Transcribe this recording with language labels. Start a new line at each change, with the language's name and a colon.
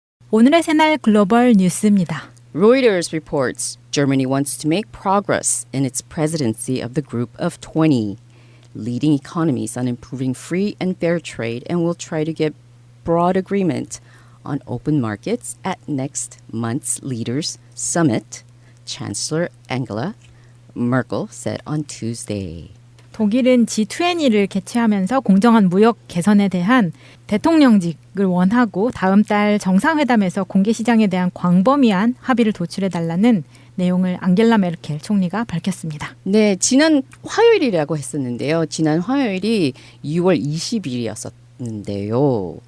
Korean: 오늘의 새날 글로벌 뉴스입니다.
English: Reuters reports Germany wants to make progress in its presidency of the Group of 20, leading economies on improving free and fair trade and will try to get broad agreement on open markets at next month's Leaders Summit, Chancellor Angela Merkel said on Tuesday.
Korean: 독일은 G20를 개최하면서 공정한 무역 개선에 대한 대통령직을 원하고 다음 달 정상회담에서 공개시장에 대한 광범위한 합의를 도출해달라는 내용을 앙겔라 메르켈 총리가 밝혔습니다. 네, 지난 화요일이라고 했었는데요. 지난 화요일이 6월 20일이었었죠. 있는데요.